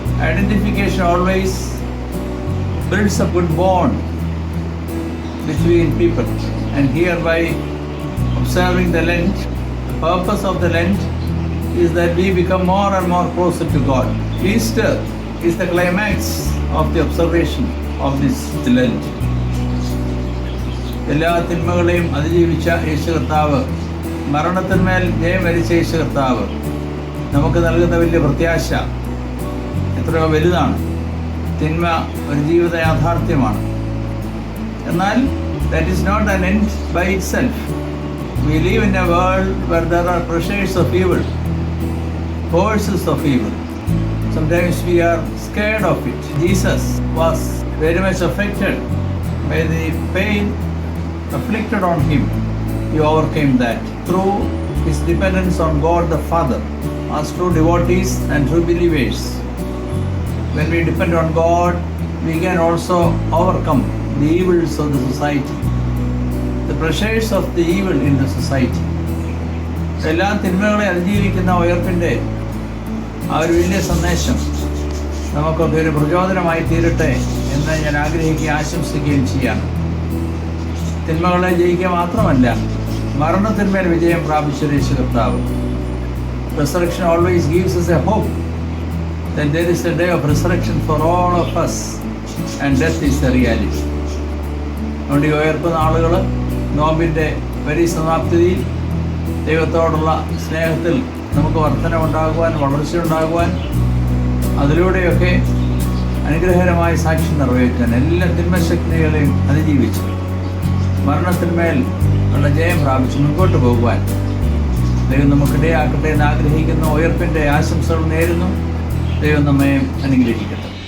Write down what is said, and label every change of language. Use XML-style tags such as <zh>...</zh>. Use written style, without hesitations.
<en>Identification always builds a good bond between people, and here by observing the Lent, the purpose of the Lent is that we become more and more closer to God. Easter is the climax of the observation of this Lent.</en> <ml>എല്ലാ തിന്മകളെയും അതിജീവിച്ച യേശു കർത്താവ്, മരണത്തിന്മേൽ ജയം വരിച്ച യേശു കർത്താവ് നമുക്ക് നൽകുന്ന വലിയ പ്രത്യാശ എത്രയോ വലുതാണ്. തിന്മ ഒരു ജീവിത യാഥാർത്ഥ്യമാണ്. എന്നാൽ</ml> <en>That is not an end by itself. We live in a world where there are pressures of evil, forces of evil. Sometimes we are scared of it. Jesus was very much affected by the pain afflicted on him. He overcame that through his dependence on God the Father. As true devotees and true believers, when we depend on God, we can also overcome the evils of the society, the pressures of the evil in the society.</en> <ml>എല്ലാ തിന്മകളെ അതിജീവിക്കുന്ന ഉയർപ്പിൻ്റെ ആ ഒരു വലിയ സന്ദേശം നമുക്കൊക്കെ ഒരു പ്രചോദനമായി തീരട്ടെ എന്ന് ഞാൻ ആഗ്രഹിക്കുകയും ആശംസിക്കുകയും ചെയ്യാം. തിന്മകളെ ജയിക്കുക മാത്രമല്ല, മരണത്തിന്മേൽ വിജയം പ്രാപിച്ച യേശു കർത്താവ്.</ml> <en>Resurrection always gives us a hope that there is a day of resurrection for all of us and death is a reality.</en> <ml>അതുകൊണ്ട് ഈ ഉയർപ്പ് നാളുകൾ നോമ്പിൻ്റെ പരിസമാപ്തിയിൽ ദൈവത്തോടുള്ള സ്നേഹത്തിൽ നമുക്ക് വർധനമുണ്ടാകുവാൻ, വളർച്ചയുണ്ടാകുവാൻ, അതിലൂടെയൊക്കെ അനുഗ്രഹകരമായ സാക്ഷ്യം നിറവേറ്റാൻ, എല്ലാ തിന്മശക്തികളെയും അതിജീവിച്ച് മരണത്തിന്മേൽ ഉള്ള ജയം പ്രാപിച്ച് മുൻപോട്ട് പോകുവാൻ ദൈവം നമുക്കിടയാക്കട്ടെ എന്ന് ആഗ്രഹിക്കുന്ന ഉയർപ്പിൻ്റെ ആശംസകൾ നേരുന്നു. ദൈവം നമ്മെ അനുഗ്രഹിക്കട്ടെ.</ml>